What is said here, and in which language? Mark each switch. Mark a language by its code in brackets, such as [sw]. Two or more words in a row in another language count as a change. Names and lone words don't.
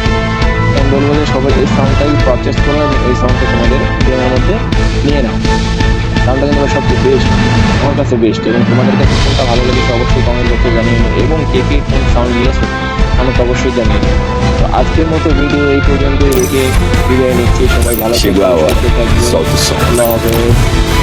[bn] আমি বলবো যে সবাই এই সাউন্ডটাই পারচেস করো এবং এই সাউন্ডটা তোমাদের গেমের মধ্যে নিয়ে নাও। কাছে বেস্ট, এবং তোমাদের কাছে কোনটা ভালো লেগেছে অবশ্যই [en] comment box [bn] জানিয়ে নেবে, এবং কে কে কোন সাউন্ড নিয়েছো আমাকে অবশ্যই জানিয়ে নেবে। তো আজকের মতো ভিডিও এই পর্যন্ত রেখে বিদায় নিচ্ছি। সবাই ভালো থাকবে, [pt] Chegou a hora. [bn] সুস্থ থাকবে। [pt] Solta o som. [bn] আল্লাহ হাফেজ।